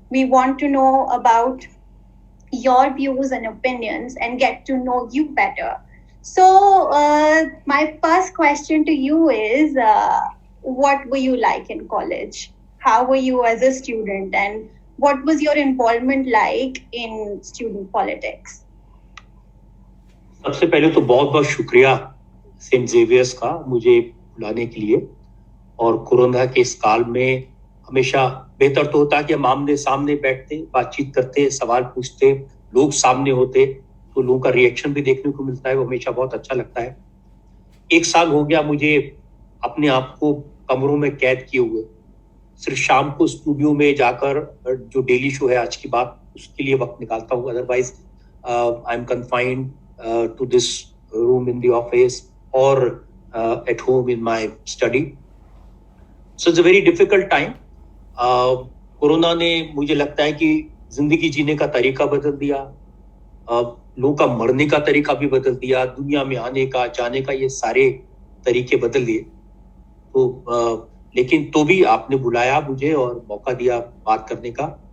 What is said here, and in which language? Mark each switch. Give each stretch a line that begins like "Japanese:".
English: We want to know about your views and opinions and get to know you better. So, my first question to you is what were you like in college? How were you as a student? And what was your involvement like in student politics?
Hindi: सबसे पहले तो बहुत बहुत शुक्रिया Saint Xavier's का मुझे बुलाने के लिए। और कोरोना के इस काल में हमेशा बेहतर तो होता कि हम आमने सामने बैठते, बातचीत करते, सवाल पूछते, लोग सामने होते तो लोगों का रिएक्शन भी देखने को मिलता है, वो हमेशा बहुत अच्छा लगता है। 1 साल हो गया मुझे अपने आप को कमरों में कैद किए हुए। सिर्फ शाम को स्टूडियो में जाकर जो डेली शो है आज की बात, उसके लिए वक्त निकालता हूँ।
English: Otherwise I am confined to this room in the office or at home in my study. So it's a very difficult time.
Hindi: Corona ने मुझे लगता है कि जिंदगी जीने का तरीका बदल दिया, लोगों का मरने का तरीका भी बदल दिया, दुनिया में आने का जाने का ये सारे तरीके बदल दिए। तो लेकिन तो भी आपने बुलाया मुझे और मौका दिया बात करने का।